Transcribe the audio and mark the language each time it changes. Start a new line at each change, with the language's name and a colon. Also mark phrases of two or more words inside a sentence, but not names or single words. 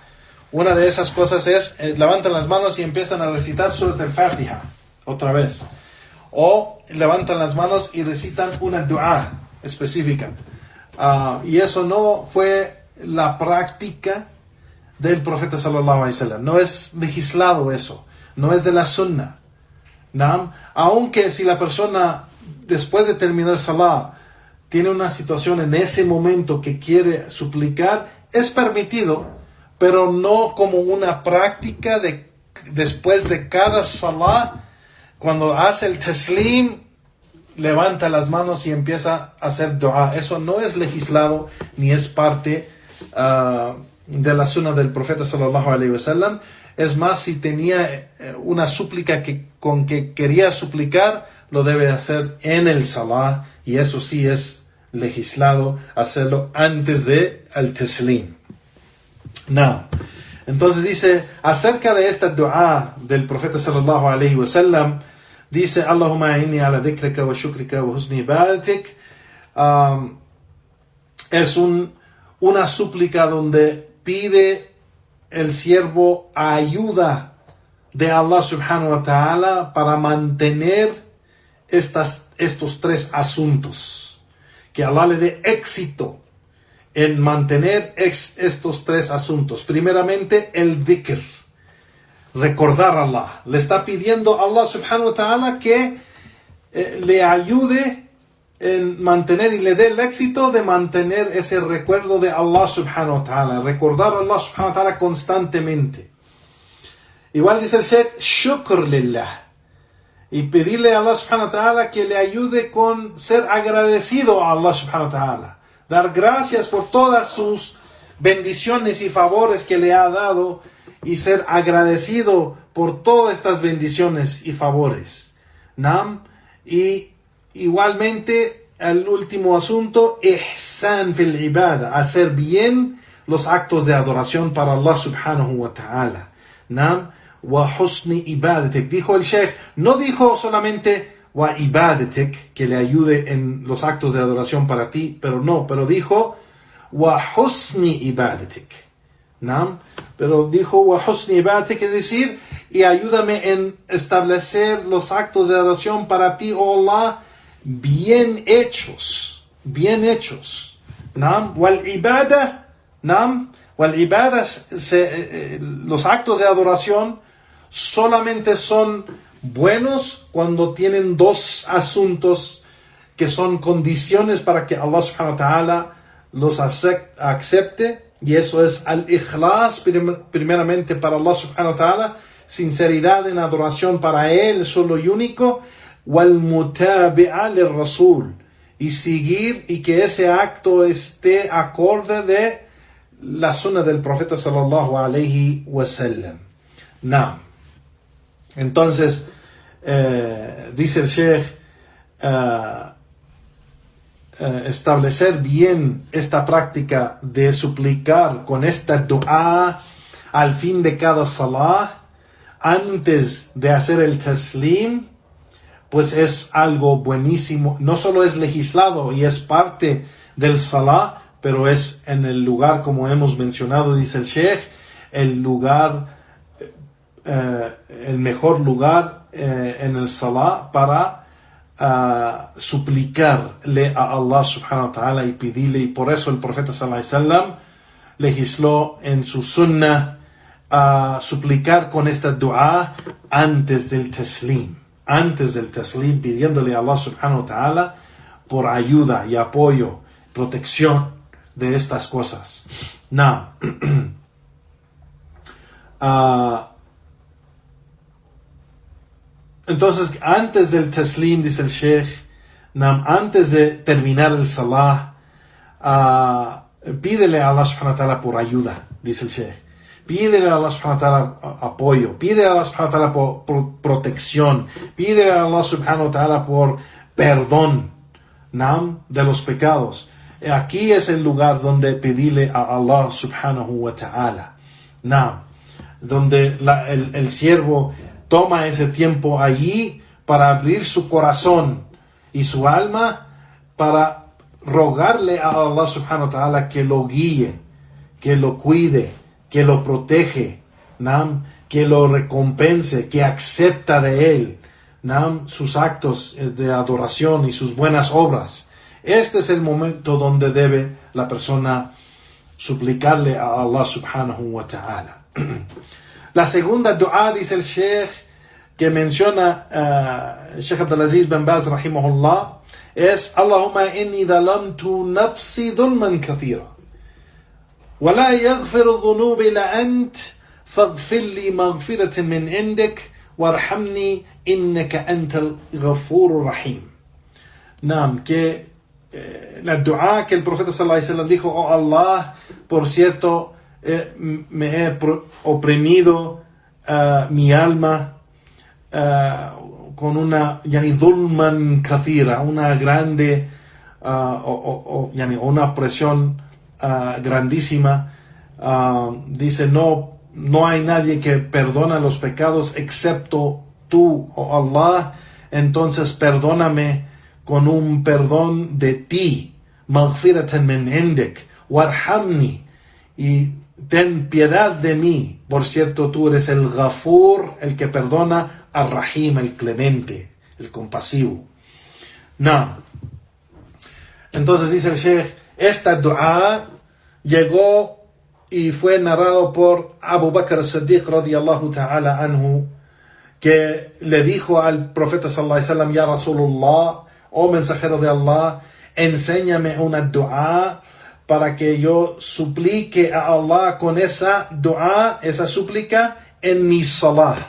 Spanish: Una de esas cosas es levantan las manos y empiezan a recitar Surat al-Fatiha otra vez, o levantan las manos y recitan una dua específica. Y eso no fue la práctica del profeta
Arabic: صلى الله عليه وسلم.
Spanish: No es legislado eso, no es de la sunnah. ¿No? Aunque si la persona después de terminar salah tiene una situación en ese momento que quiere suplicar, es permitido, pero no como una práctica de después de cada salah, cuando hace el taslim, levanta las manos y empieza a hacer dua. Eso no es legislado ni es parte de la sunna del profeta
Arabic: صلى الله عليه وسلم.
Spanish: Es más, si tenía una súplica con que quería suplicar, lo debe hacer en el salah, y eso sí es legislado hacerlo antes de el taslim. Entonces dice, acerca de esta dua del profeta
Arabic: صلى الله عليه وسلم,
Spanish: dice,
Arabic: اللهم إني على ذكرك وشكرك وحسن عبادتك.
Spanish: Es una súplica donde pide el siervo ayuda de Allah
Arabic: سبحانه وتعالى
Spanish: para mantener estos tres asuntos. Que Allah le dé éxito en mantener estos tres asuntos. Primeramente, el dhikr, recordar a Allah. Le está pidiendo a Allah
Arabic: سبحانه وتعالى
Spanish: que le ayude en mantener y le dé el éxito de mantener ese recuerdo de Allah
Arabic: سبحانه وتعالى,
Spanish: recordar a Allah
Arabic: سبحانه وتعالى
Spanish: constantemente. Igual dice el Sheikh,
Arabic: شكر لله,
Spanish: y pedirle a Allah
Arabic: سبحانه وتعالى
Spanish: que le ayude con ser agradecido a Allah
Arabic: سبحانه وتعالى,
Spanish: dar gracias por todas sus bendiciones y favores que le ha dado, y ser agradecido por todas estas bendiciones y favores. Y igualmente, el último asunto,
Arabic: إحسان في العبادة,
Spanish: hacer bien los actos de adoración para Allah
Arabic: سبحانه وتعالى. وحسن عبادتك.
Spanish: Dijo el Sheikh, no dijo solamente
Arabic: وعبادتك,
Spanish: que le ayude en los actos de adoración para ti, pero dijo
Arabic: وحسن عبادتك.
Spanish: Pero dijo
Arabic: وحسن عبادتك,
Spanish: es decir, y ayúdame en establecer los actos de adoración para ti, oh Allah, bien hechos.
Arabic: والعبادة,
Spanish: los actos de adoración solamente son buenos cuando tienen dos asuntos que son condiciones para que Allah
Arabic: سبحانه وتعالى
Spanish: los acepte, y eso es al-ikhlas, primeramente para Allah
Arabic: سبحانه وتعالى,
Spanish: sinceridad en adoración para Él solo y único,
Arabic: والمتابعة للرسول,
Spanish: y seguir y que ese acto esté acorde de la sunna del profeta
Arabic: صلى الله عليه وسلم.
Spanish: Entonces, dice el Sheikh, establecer bien esta práctica de suplicar con esta dua al fin de cada salah, antes de hacer el taslim, pues es algo buenísimo. No solo es legislado y es parte del salah, pero es en el lugar, como hemos mencionado, dice el Sheikh, el mejor lugar en el salah para suplicarle a Allah
Arabic: سبحانه وتعالى
Spanish: y pedirle. Y por eso el profeta
Arabic: صلى الله عليه وسلم
Spanish: legisló en su sunnah suplicar con esta dua antes del taslim, pidiéndole a Allah
Arabic: سبحانه وتعالى
Spanish: por ayuda y apoyo, protección de estas cosas. Now, entonces, antes del taslim, dice el Sheikh, antes de terminar el salah, pídele a Allah
Arabic: سبحانه وتعالى
Spanish: por ayuda, dice el Sheikh. Pídele a Allah
Arabic: سبحانه وتعالى
Spanish: apoyo, pídele a Allah
Arabic: سبحانه وتعالى
Spanish: por protección, pídele a Allah
Arabic: سبحانه وتعالى
Spanish: por perdón de los pecados. Aquí es el lugar donde pedirle a Allah
Arabic: سبحانه وتعالى.
Spanish: Donde el siervo toma ese tiempo allí para abrir su corazón y su alma para rogarle a Allah
Arabic: سبحانه وتعالى
Spanish: que lo guíe, que lo cuide, que lo protege, que lo recompense, que acepta de él sus actos de adoración y sus buenas obras. Este es el momento donde debe la persona suplicarle a Allah
Arabic: سبحانه وتعالى.
Spanish: La segunda dua, dice el Sheikh, que menciona Sheikh Abdulaziz bin Baz rahimahullah, es
Arabic: اللهم إني ظلمت نفسي ظلما كثيرا ولا يغفر الذنوب إلا أنت فاغفر لي مغفرة من عندك وارحمني إنك أنت الغفور الرحيم.
Spanish: Que la dua que el profeta
Arabic: صلى الله عليه وسلم
Spanish: dijo: oh Allah, por cierto, me he oprimido mi alma con una
Arabic: ظلما كثيرا,
Spanish: una grande una presión grandísima. Dice, no hay nadie que perdona los pecados excepto tú, oh Allah, entonces perdóname con un perdón de ti,
Arabic: مغفرة من عندك، وارحمني,
Spanish: y ten piedad de mí, por cierto tú eres el Ghafur, el que perdona, Ar-Rahim, el clemente, el compasivo. Entonces dice el Sheikh, esta dua llegó y fue narrado por Abu Bakr as-Siddiq
Arabic: رضي الله تعالى عنه,
Spanish: que le dijo al profeta
Arabic: صلى الله عليه وسلم: يا رسول الله,
Spanish: oh mensajero de Allah, enséñame una dua para que yo suplique a Allah con esa dua, esa súplica, en mi salah.